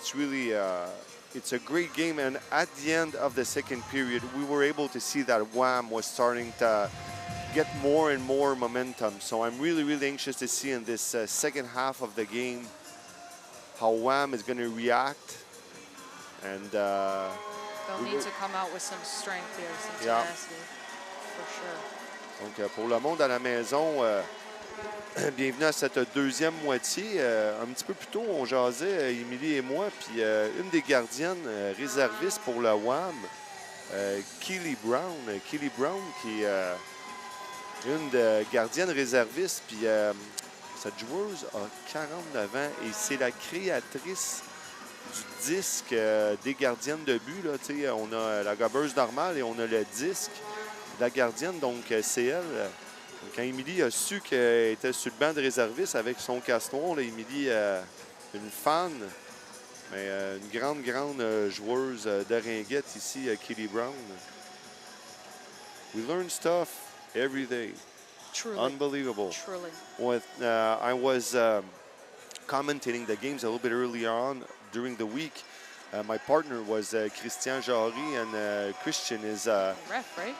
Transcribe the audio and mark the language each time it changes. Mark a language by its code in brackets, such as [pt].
[en] It's really, it's a great game. And at the end of the second period, we were able to see that Wham was starting to get more and more momentum. So I'm really anxious to see in this second half of the game how Wham is going to react. And they'll need to come out with some strength here, some tenacity, for sure. [fr] Donc pour le monde à la maison, bienvenue à cette deuxième moitié. Un petit peu plus tôt, on jasait, Émilie et moi, puis une des gardiennes réservistes pour le Wham, Keely Brown. Keely Brown qui est une des gardiennes réservistes, puis cette joueuse a 49 ans et c'est la créatrice du disque des gardiennes de but. Là, on a la gobeuse normale et on a le disque de la gardienne, donc c'est elle. Quand Émilie a su qu'elle était sur le banc de réservistes avec son casse-noir, Émilie, une fan, mais une grande joueuse de ringuette ici, Keely Brown. [en] We learn stuff every day. Truly. Unbelievable. Truly. I was commentating the games a little bit earlier on during the week. My partner was Christian Jarry, and Christian is a ref, right?